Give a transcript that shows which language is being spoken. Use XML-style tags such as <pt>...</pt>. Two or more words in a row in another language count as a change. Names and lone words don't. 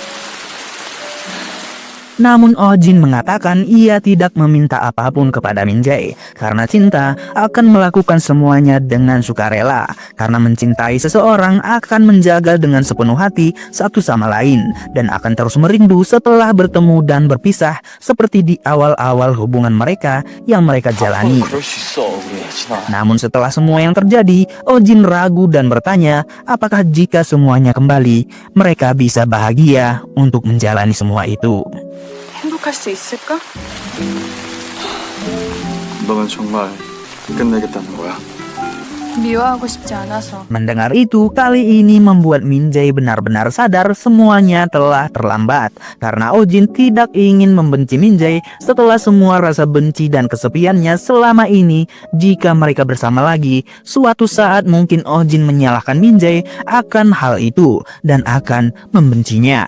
<id>Namun Oh Jin mengatakan ia tidak meminta apapun kepada Min Jae karena cinta akan melakukan semuanya dengan sukarela. Karena mencintai seseorang akan menjaga dengan sepenuh hati satu sama lain dan akan terus merindu setelah bertemu dan berpisah seperti di awal-awal hubungan mereka yang mereka jalani.</id> <ko>그럴 수 있어, 우리 예진아.</ko> <id>Namun setelah semua yang terjadi, Oh Jin ragu dan bertanya apakah jika semuanya kembali mereka bisa bahagia untuk menjalani semua itu.</id> <ko>행복할 수 있을까? 너는 정말 끝내겠다는 거야? 미워하고 싶지 않아서.</ko> <id>Mendengar itu, kali ini membuat Min Jae benar-benar sadar semuanya telah terlambat. Karena Oh Jin tidak ingin membenci Min Jae setelah semua rasa benci dan kesepiannya selama ini. Jika mereka bersama lagi, suatu saat mungkin Oh Jin menyalahkan Min Jae akan hal itu dan akan membencinya.</id>